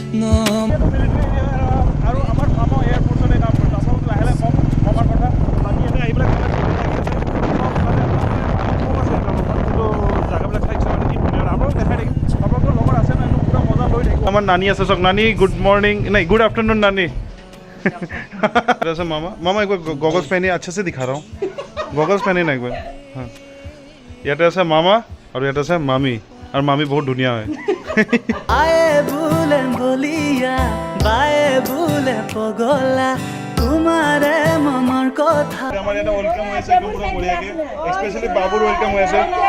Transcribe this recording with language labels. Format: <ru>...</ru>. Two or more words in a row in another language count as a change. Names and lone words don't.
<as>আৰু আমাৰ মামা এয়াৰপৰ্টতে কাম কৰে আপোনালোক লাহে লাহে কম মামাৰ কথা বাকী ইয়াতে আহি পেলাই জাগাবিলাক চাইছে মানে কি ধুনীয়া আপোনালোক দেখাই থাকিম আপোনালোকৰ লগত আছে না পুৰা মজা লৈ থাকিব আমাৰ নানী আছে চাওক নানী</as> <en>good morning</en> <as>নাই</as> <en>good afternoon</en> <hi>नानी मामा मामा एक बार गॉगल्स पहने अच्छे से दिखा रहा हूँ गॉगल्स पहने ना एक बार हाँ</hi> <as>ইয়াতে আছে মামা আৰু ইয়াতে আছে মামী আৰু মামী বহুত ধুনীয়া হয় আয়ে বুলে বলিয়া বায়ে বুলে পগলা তোমাৰে মনৰ কথা আমাৰ ইয়াতে ওয়েলকাম হৈ আছে একদম পুৰা বঢ়িয়াকে স্পেশালি বাবুৰ ওয়েলকাম হৈ আছে</as>